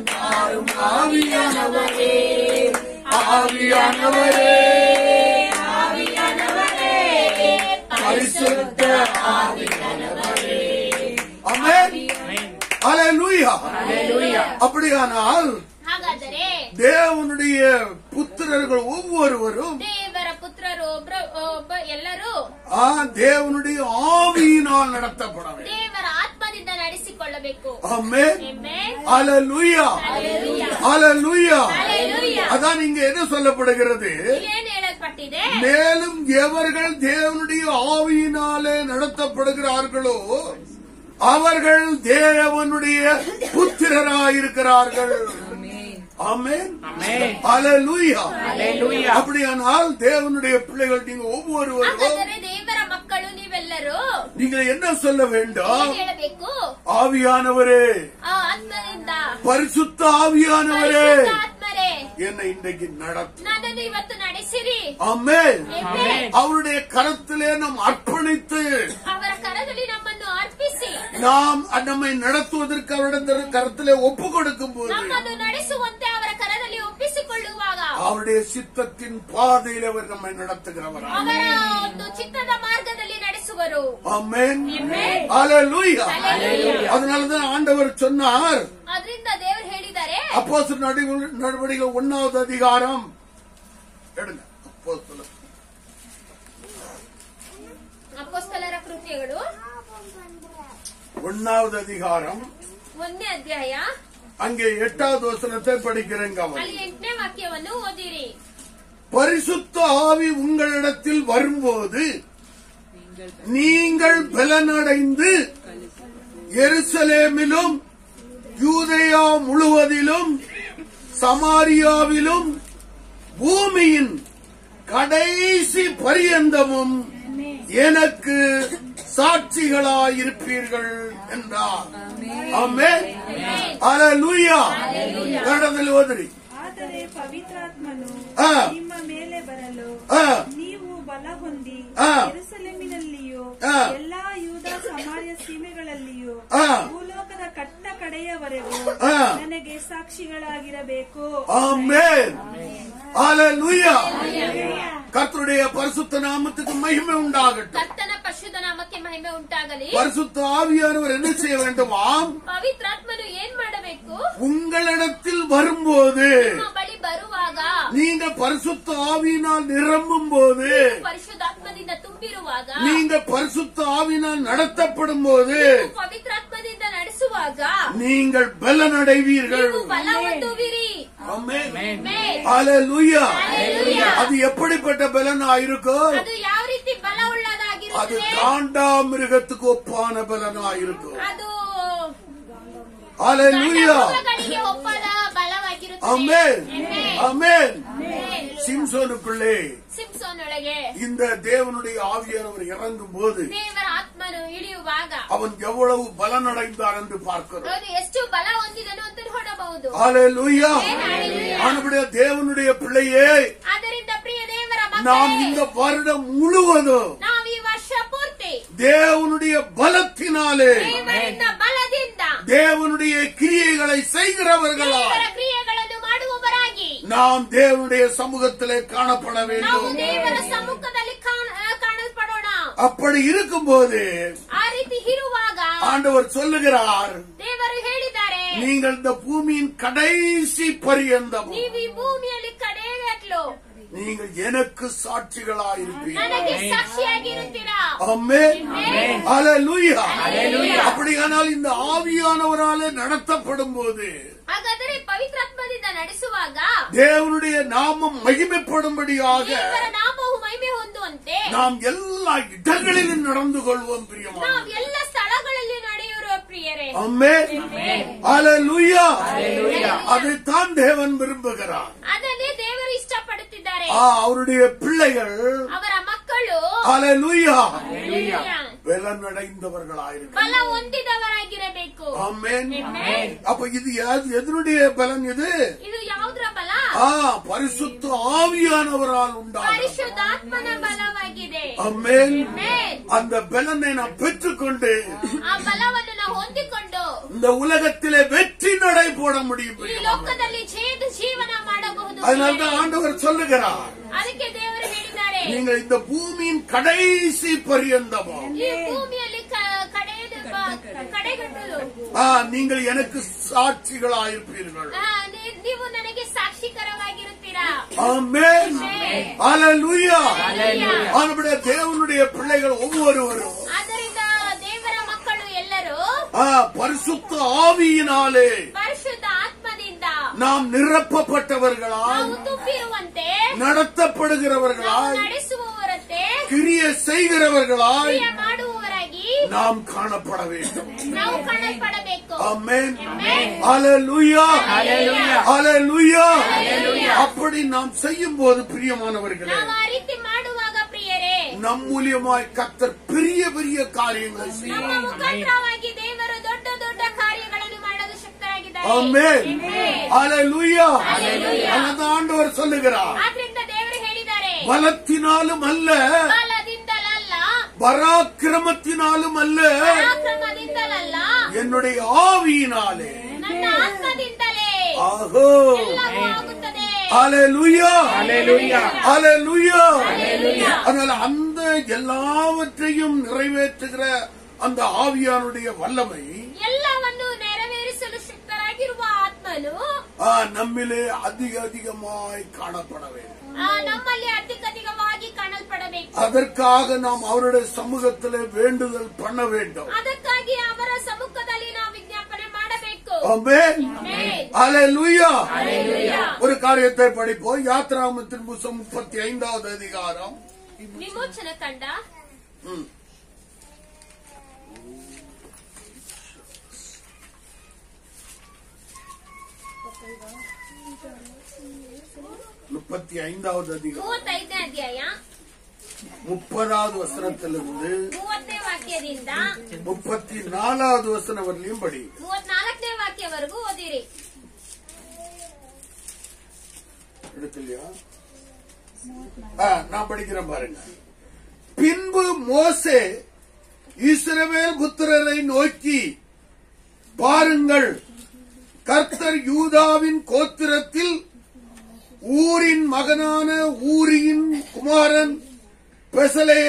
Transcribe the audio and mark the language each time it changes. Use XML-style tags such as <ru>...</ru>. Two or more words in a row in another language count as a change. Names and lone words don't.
<ta>தாரும் ஆவியானவரே, ஆவியானவரே, ஆவியானவரே, பரிசுத்த ஆவியானவரே. ஆமென். ஹalleluya. அப்படியானால்</ta> <kn>ಹಾಗಾದರೆ</kn> <ta>தேவனுடைய புத்திரர்கள் ஒவ்வொருவரும்</ta> <kn>ದೇವರ ಪುತ್ರರು ಒಬ್ಬ ಎಲ್ಲರೂ</kn> <ta>தேவனுடைய ஆவியினால் நடத்தப்பட வேண்டும்.</ta> <kn>ದೇವರ ಆತ್ಮದಿಂದ ನಡೆಸಿಕೊಳ್ಳಬೇಕು.</kn> <ta>ஆமென்.</ta> <kn>Amen.</kn> <ta>ஹalleluya.</ta> <kn>Hallelujah.</kn> <ta>ஹalleluya.</ta> <kn>Hallelujah.</kn> <ta>அதான் இங்க என்ன சொல்லப்படுகிறது?</ta> <kn>ಇಲ್ಲೇನು ಹೇಳಲ್ಪಟ್ಟಿದೆ?</kn> <ta>மேலும் எவர்கள் தேவனுடைய ஆவியினாலே நடத்தப்படுகிறார்களோ அவர்கள் தேவனுடைய புத்திரராயிருக்கிறார்கள். ஆமென். ஹalleluya. அப்படியானால் தேவனுடைய பிள்ளைகள் நீங்க ஒவ்வொருவரும்</ta> <kn>ಹಾಗಾದರೆ ದೇವರ ಮಕ್ಕಳು ನೀವೆಲ್ಲರೂ</kn> <ta>நீங்கள் என்ன சொல்ல வேண்டும்?</ta> <kn>ಏನ್ ಹೇಳಬೇಕು?</kn> <ta>ஆவியானவரே,</ta> <kn>ಆತ್ಮದಿಂದ</kn> <ta>பரிசுத்த ஆவியானவரே,</ta> <kn>ಪರಿಶುದ್ಧ ಆತ್ಮರೇ,</kn> <ta>என்னை இன்றைக்கு நடத்து.</ta> <kn>ನನ್ನನ್ನು ಇವತ್ತು ನಡೆಸಿರಿ.</kn> <ta>ஆமென்.</ta> <kn>Amen.</kn> <ta>அவருடைய கரத்திலே நாம் அர்ப்பணித்து</ta> <kn>ಅವರ ಕರದಲ್ಲಿ ನಮ್ಮನ್ನು ಅರ್ಪಿಸಿ</kn> <ta>நாம் நம்மை நடத்துவதற்கு அவருடைய கரத்திலே ஒப்பு கொடுக்கும் போது</ta> <kn>ನಮ್ಮನ್ನು ನಡೆಸುವಂತೆ ಅವರ ಕರದಲ್ಲಿ ಒಪ್ಪಿಸಿಕೊಳ್ಳುವಾಗ</kn> <ta>அவருடைய சித்தத்தின் பாதையில் அவர் நம்மை நடத்துகிறவர்.</ta> <kn>ಅವರ ಒಂದು ಚಿತ್ತದ ಮಾರ್ಗದಲ್ಲಿ ನಡೆಸುವರು.</kn> <ta>ஆமென்.</ta> <kn>Amen.</kn> <ta>ஹalleluya.</ta> <kn>Hallelujah.</kn> <ta>அதனாலதான் ஆண்டவர் சொன்னார்,</ta> <kn>ಅದರಿಂದ ದೇವರು ಹೇಳಿದ್ದಾರೆ,</kn> <ta>அப்போஸ்தலர் நடவடிக்கைகள் 1வது அதிகாரம் எடுங்க. அப்போஸ்தலர்</ta> <kn>ಅಪೊಸ್ತಲರ ಕೃತ್ಯಗಳು</kn> <ta>1வது அதிகாரம்</ta> <kn>1ನೇ ಅಧ್ಯಾಯ</kn> <ta>அங்கே 8வது வசனத்தை படிக்கிறேங்க.</ta> <kn>ಅಲ್ಲಿ 8ನೇ ವಾಕ್ಯವನ್ನು ಓದಿರಿ.</kn> <ta>பரிசுத்த ஆவி உங்களிடத்தில் வரும்போது நீங்கள் பலனடைந்து எருசலேமிலும் யூதேயா முழுவதிலும் சமாரியாவிலும் பூமியின் கடைசி பரியந்தமும் எனக்கு சாட்சிகளாயிருப்பீர்கள் என்றார். ஆமென். ஹalleluya.</ta> <kn>கன்னடದಲ್ಲಿ ಓದಿರಿ. ಆದರೆ ಪವಿತ್ರಾತ್ಮನು ನಿಮ್ಮ ಮೇಲೆ ಬರಲು ನೀವು ಬಲ ಹೊಂದಿ ಯೆರೂಸಲೇಮಿನಲ್ಲಿಯೂ ಎಲ್ಲಾ ಯೂದ ಸಮಾರ್ಯ ಸೀಮೆಗಳಲ್ಲಿಯೂ ಭೂಲೋಕದ ಕಟ್ಟ ಕಡೆಯವರೆಗೂ ನನಗೆ ಸಾಕ್ಷಿಗಳಾಗಿರಬೇಕು.</kn> <ta>ஆமென். ஹalleluya. கர்த்தருடைய பரிசுத்த நாமத்துக்கு மகிமை உண்டாகட்டும்.</ta> <kn>ಕರ್ತನ ಪರಿಶುದ್ಧ ನಾಮಕ್ಕೆ ಮಹಿಮೆ ಉಂಟಾಗಲಿ.</kn> <ta>பரிசுத்த ஆவியானவர் என்ன செய்ய வேண்டுமாம்?</ta> <kn>ಪವಿತ್ರಾತ್ಮನು ಏನ್ ಮಾಡಬೇಕು?</kn> <ta>உங்களிடத்தில் வரும்போது,</ta> <kn>ನಿಮ್ಮ ಬಳಿ ಬರುವಾಗ,</kn> <ta>நீங்க பரிசுத்த ஆவியினால் நிரம்பும் போது,</ta> <kn>ಪರಿಶುದ್ಧಾತ್ಮದಿಂದ ತುಂಬಿರುವಾಗ,</kn> <ta>நீங்க பரிசுத்த ஆவியினால் நடத்தப்படும் போது,</ta> <kn>ಪವಿತ್ರಾತ್ಮದಿಂದ ನಡೆಸುವಾಗ</kn> <ta>நீங்கள் பலனடைவீர்கள்.</ta> <kn>ನೀವು ಬಲ ಹೊಂದುವಿರಿ.</kn> <ta>ஆமென்.</ta> <kn>ಆಮೆನ್.</kn> <ta>ஹல்லேலூயா. அது எப்படிப்பட்ட பலனா இருக்கும்?</ta> <kn>ಅದು ಯಾವ ರೀತಿ ಬಲ</kn> <ta>அது</ta> <kn>ಉಳ್ಳದಾಗಿರುತ್ತದೆ?</kn> <ta>காண்டாமிருகத்துக்கு ஒப்பான பலனா இருக்கும்.</ta> <kn>ಅದು</kn> <ta>ஹல்லேலூயா.</ta> <kn>ಮೃಗಗಳಿಗೆ ಒಪ್ಪದ ಬಲವಾಗಿರುತ್ತದೆ.</kn> <ta>ஆமென். ஆமென்.</ta> <kn>ಆಮೆನ್.</kn> <ta>சிம்சோனுக்குள்ளே</ta> <kn>ಸಿಂಪ್ಸೋನ್ ಒಳಗೆ</kn> <ta>இந்த தேவனுடைய ஆவியானவர் இறங்கும் போது</ta> <kn>ದೇವರ ಆತ್ಮನು ಇಳಿಯುವಾಗ</kn> <ta>அவன் எவ்வளவு பலனடைந்தார் என்று பார்க்கிறோம்.</ta> <kn>ಅವನು ಎಷ್ಟು ಬಲ ಹೊಂದಿದನು ಅಂತ ನೋಡಬಹುದು.</kn> <ta>ஹல்லேலூயா. ஆனபடியே தேவனுடைய பிள்ளையே,</ta> <kn>ಆದ್ದರಿಂದ ಪ್ರಿಯ ದೇವರ</kn> <ta>நாம்</ta> <kn>ಮಕ್ಕಳೇ,</kn> <ta>இந்த வருடம் முழுவதும்</ta> <kn>ನಾವು ಈ ವರ್ಷ ಪೂರ್ತಿ</kn> <ta>தேவனுடைய பலத்தினாலே</ta> <kn>ದೇವರಿಂದ ಬಲದಿಂದ</kn> <ta>தேவனுடைய கிரியைகளை செய்கிறவர்களா</ta> <kn>ದೇವರ ಕ್ರಿಯೆಗಳನ್ನು ಮಾಡುವವರಾಗಿ</kn> <ta>நாம் தேவனுடைய சமூகத்திலே காணப்பட</ta> <kn>ನಾವು</kn> <ta>வேண்டும்.</ta> <kn>ದೇವರ ಸಮ್ಮುಖದಲ್ಲಿ ಕಾಣಲ್ಪಡೋಣ.</kn> <ta>அப்படி இருக்கும்போது</ta> <kn>ಆ ರೀತಿ ಇರುವಾಗ</kn> <ta>ஆண்டவர் சொல்லுகிறார்,</ta> <kn>ದೇವರು ಹೇಳಿದ್ದಾರೆ,</kn> <ta>நீங்கள் இந்த பூமியின் கடைசி பரியந்தம்</ta> <kn>ನೀವು ಈ ಭೂಮಿಯಲ್ಲಿ ಕಡೆಗಟ್ಟಲು</kn> <ta>நீங்கள் எனக்கு சாட்சிகளாயிருப்பீர்கள்.</ta> <kn>ನನಗೆ ಸಾಕ್ಷಿಯಾಗಿರುತ್ತೀರಾ.</kn> <ta>ஆமென். ஆமென். ஹல்லேலூயா. ஹல்லேலூயா. அப்படியானால் இந்த ஆவியானவராலே நடத்தப்படும் போது</ta> <kn>ಹಾಗಾದರೆ ಪವಿತ್ರಾತ್ಮದಿಂದ ನಡೆಸುವಾಗ</kn> <ta>தேவனுடைய நாமம் மகிமைப்படும்படியாக</ta> <kn>ದೇವರ ನಾಮವು ಮಹಿಮೆ ಹೊಂದುವಂತೆ</kn> <ta>நாம் எல்லா இடங்களிலும் நடந்து கொள்வோம் பிரியமான.</ta> <kn>ನಾವು ಎಲ್ಲ ಸ್ಥಳಗಳಲ್ಲಿ ನಡೆಯುವ ಪ್ರಿಯರೇ.</kn> <ta>ஆமென்.</ta> <kn>ಆಮೆನ್.</kn> <ta>ஹல்லேலூயா. ஹல்லேலூயா. அதைத்தான் தேவன் விரும்புகிறார்.</ta> <kn>ಅದನ್ನೇ ದೇವರು ಇಷ್ಟಪಡುತ್ತಿದ್ದಾರೆ.</kn> <ta>அவருடைய பிள்ளைகள்</ta> <kn>ಅವರ ಮಕ್ಕಳು</kn> <ta>ஹல்லேலூயா</ta> <kn>ಹಲ್ಲೆಲೂಯಾ,</kn> <ta>பலனடைந்தவர்களாயிருக்க.</ta> <kn>ಬಲ ಹೊಂದಿದವರಾಗಿರಬೇಕು.</kn> <ta>ஆமென். ஆமென். அப்ப இது எதனுடைய பலன்? இது</ta> <kn>ಇದು ಯಾವುದರ ಬಲ?</kn> <ta>பரிசுத்த ஆவியானவரால் உண்டான.</ta> <kn>ಪರಿಶುದ್ಧಾತ್ಮನ ಬಲವಾಗಿದೆ.</kn> <ta>ஆமென்.</ta> <kn>ಆಮೆನ್.</kn> <ta>அந்த பலனை நான் பெற்றுக்கொண்டு</ta> <kn>ಆ ಬಲವನ್ನು ನಾವು ಹೊಂದಿಕೊಂಡು</kn> <ta>இந்த உலகத்திலே வெற்றி நடை போட முடியும்.</ta> <kn>ಈ ಲೋಕದಲ್ಲಿ ಜೀವನ ಮಾಡಬಹುದು.</kn> <ta>அதனால்தான் ஆண்டவர் சொல்லுகிறார்,</ta> <kn>ಅದಕ್ಕೆ ದೇವರು ಹೇಳಿದ್ದಾರೆ,</kn> <ta>நீங்கள் இந்த பூமியின் கடைசி பரியந்தமோ</ta> <kn>ಈ ಭೂಮಿಯಲ್ಲಿ ಕಡೆಗಟ್ಟಲು</kn> <ta>நீங்கள் எனக்கு சாட்சிகளாயிருப்பீர்கள்.</ta> <kn>ನೀವು ನನಗೆ ಸಾಕ್ಷಿಕರವಾಗಿರುತ್ತೀರಾ.</kn> <ta>ஆமென். ஹல்லேலூயா. ஹல்லேலூயா. ஆனபடியே தேவனுடைய பிள்ளைகள் ஒவ்வொருவரும்</ta> <kn>ಆದ್ದರಿಂದ ದೇವರ ಮಕ್ಕಳು ಎಲ್ಲರೂ</kn> <ta>பரிசுத்த ஆவியினாலே</ta> <kn>ಪರಿಶುದ್ಧ ಆತ್ಮದಿಂದ</kn> <ta>நாம் நிரப்பப்பட்டவர்களாய்,</ta> <kn>ನಾವು ತುಂಬಿರುವಂತೆ,</kn> <ta>நடத்தப்படுகிறவர்களாய்,</ta> <kn>ನಾವು ನಡೆಸುವವರಂತೆ,</kn> <ta>கிரியை செய்கிறவர்களாய்</ta> <kn>ಕ್ರಿಯೆ ಮಾಡುವವರಾಗಿ</kn> <ta>நாம் காணப்பட வேண்டும்.</ta> <kn>ನಾವು ಕಾಣಲ್ಪಡಬೇಕು.</kn> <ta>ஆமென். ஆமென். ஹல்லேலூயா. ஹல்லேலூயா. ஹல்லேலூயா. ஹல்லேலூயா. அப்படி நாம் செய்யும் போது பிரியமானவர்களே,</ta> <kn>ನಾವು ಆ ರೀತಿ ಮಾಡುವಾಗ ಪ್ರಿಯರೇ,</kn> <ta>நம் மூலியமாய் கர்த்தர் பெரிய பெரிய காரியங்களை</ta> <kn>ನಮ್ಮ</kn> <ta>செய்வார்.</ta> <kn>ಮುಖಾಂತರವಾಗಿ ದೇವರು ದೊಡ್ಡ ದೊಡ್ಡ ಕಾರ್ಯಗಳನ್ನು ಮಾಡಲು ಶಕ್ತರಾಗಿದ್ದಾರೆ.</kn> <ta>ஆமென்.</ta> <kn>ಆಮೆನ್.</kn> <ta>ஹல்லேலூயா. ஹல்லேலூயா. அதான் ஆண்டவர் சொல்லுகிறார்,</ta> <kn>ಆದ್ರಿಂದ ದೇವರು ಹೇಳಿದ್ದಾರೆ,</kn> <ta>பலத்தினாலும் அல்ல,</ta> <kn>ಬಲದಿಂದಲಲ್ಲ,</kn> <ta>பராக்கிரமத்தினாலும் அல்ல,</ta> <kn>ಪರಾಕ್ರಮದಿಂದಲಲ್ಲ,</kn> <ta>என்னுடைய ஆவியினாலே.</ta> <kn>ನನ್ನ ಆತ್ಮದಿಂದಲೇ</kn> <ta>ஆஹோ.</ta> <kn>ಎಲ್ಲವೂ ಆಗುತ್ತದೆ.</kn> <ta>ஹல்லேலூயா. ஹல்லேலூயா. ஹல்லேலூயா. ஹல்லேலூயா. அதனால அந்த எல்லாவற்றையும் நிறைவேற்றுகிற அந்த ஆவியானுடைய வல்லமை</ta> <kn>ಎಲ್ಲವನ್ನು ನೆರವೇರಿಸಲು ಶಕ್ತರಾಗಿರುವ ಆತ್ಮನು</kn> <ta>நம்மிலே அதிகமாய் காணப்பட வேண்டும்.</ta> <kn>ನಮ್ಮಲ್ಲಿ ಅಧಿಕವಾಗಿ ಕಾಣಲ್ಪಡಬೇಕು.</kn> <ta>அதற்காக நாம் அவருடைய சமூகத்திலே வேண்டுதல் பண்ண வேண்டும்.</ta> <kn>ಅದಕ್ಕಾಗಿ ಅವರ ಸಮ್ಮುಖದಲ್ಲಿ ನಾವು ವಿಜ್ಞಾಪನೆ ಮಾಡಬೇಕು.</kn> <ta>ஆமென். ஆமென். ஹல்லேலூயா. ஹல்லேலூயா. ஒரு காரியத்தை படிப்போம். யாத்ராகமத்தின் புத்தகம் 35வது அதிகாரம்.</ta> <kn>ವಿಮೋಚನ ಕಂಡ</kn> <ta>35வது அதிகாரம்</ta> <kn>35ನೇ ಅಧ್ಯಾಯ</kn> <ta>30வது வசனத்திலிருந்து</ta> <kn>30ನೇ ವಾಕ್ಯದಿಂದ</kn> <ta>34வது வசனம் வரலையும் படி.</ta> <kn>34ನೇ ವಾಕ್ಯವರೆಗೂ ಓದಿರಿ.</kn> <ta>எடுக்கலையா? நான் படிக்கிறேன் பாருங்க. பின்பு மோசே இஸ்ரவேல் புத்திரரை நோக்கி, பாருங்கள், கர்த்தர் யூதாவின் கோத்திரத்தில் ஊரின் மகனான ஊரியின் குமாரன்</ta>